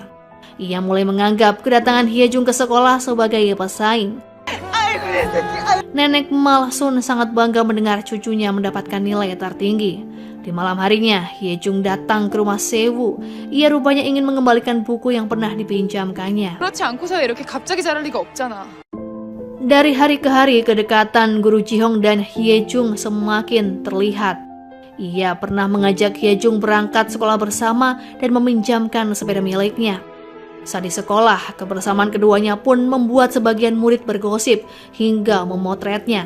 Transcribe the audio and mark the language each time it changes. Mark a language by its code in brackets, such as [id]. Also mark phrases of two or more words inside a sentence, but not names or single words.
[id] Ia mulai menganggap kedatangan Hye-jung ke sekolah sebagai pesaing. Nenek Mal Sun sangat bangga mendengar cucunya mendapatkan nilai tertinggi. Di malam harinya, Hye-jung datang ke rumah Seo-woo. Ia rupanya ingin mengembalikan buku yang pernah dipinjamkannya. [ko] 그렇지 않고서 이렇게 갑자기 잘할 리가 없잖아. [id] Dari hari ke hari, kedekatan guru Ji-hong dan Hye-jung semakin terlihat. Ia pernah mengajak Hye-jung berangkat sekolah bersama dan meminjamkan sepeda miliknya. Saat di sekolah, kebersamaan keduanya pun membuat sebagian murid bergosip hingga memotretnya.